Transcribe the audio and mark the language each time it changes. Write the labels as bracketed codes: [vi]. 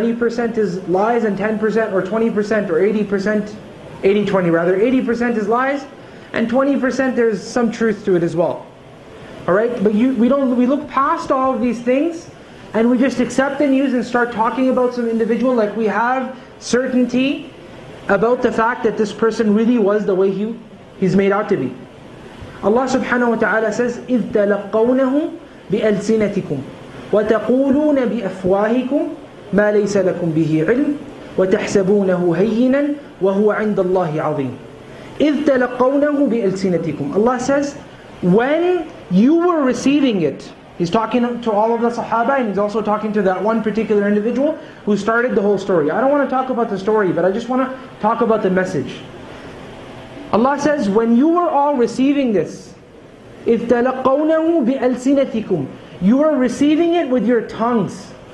[en] 90% is lies and 10% or 20% or 80%, 80-20 rather, 80% is lies and 20% there's some truth to it as well. Alright, but we look past all of these things and we just accept the news and start talking about some individual like we have certainty about the fact that this person really was the way he's made out to be. [ar] Allah subhanahu wa ta'ala says, إِذْ تَلَقَّوْنَهُ بِأَلْسِنَتِكُمْ وَتَقُولُونَ بِأَفْوَاهِكُمْ مَا لَيْسَ لَكُمْ بِهِ عِلْمٍ وَتَحْسَبُونَهُ هَيِّنًا وَهُوَ عِنْدَ اللَّهِ عَظِيمٌ. إِذْ تَلَقَّوْنَهُ بِأَلْسِنَتِكُمْ. [en] Allah says, when you were receiving it, He's talking to all of the Sahaba, and He's also talking to that one particular individual who started the whole story. I don't want to talk about the story, but I just want to talk about the message. Allah says, when you were all receiving this, [ar] إِذْ تَلَقَّوْنَهُ بِأَلْسِنَتِكُمْ, [en] you were receiving it with your tongues.